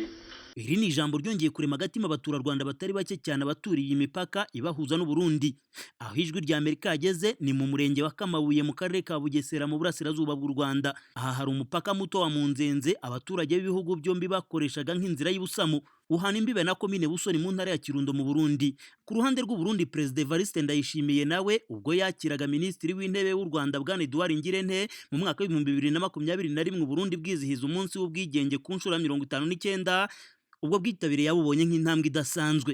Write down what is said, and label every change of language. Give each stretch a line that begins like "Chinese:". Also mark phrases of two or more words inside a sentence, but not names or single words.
Kinyarwanda: Iri ni ijambo ryongeye kurema agatima abaturarwanda batari bake cyane abaturiye imipaka ibahuza n'u Burundi. Aho Ijwi ry'Amerika yageze ni mu murenge wa Kamabuye mu karere ka Bugesera mu burasirazuba bw'u Rwanda. Aha hari umupaka muto wa Munzenze abaturage b'ibihugu byombi bakoreshaga nk'inzira y'ubusamu. Uhana imbibe na komine Busoni mu ntara ya Kirundo mu Burundi. Ku ruhande rw'u Burundi, Perezida Evariste Ndayishimiye nawe ubwo yakiraga Minisitiri w'Intebe w'u Rwanda Bwana Edouard Ngirente mu mwaka wa 2021 Burundi bwizihiza umunsi w'ubwigenge ku nshuro 59, ubwo bwitabiriye yabubonye nk'intambwe idasanzwe.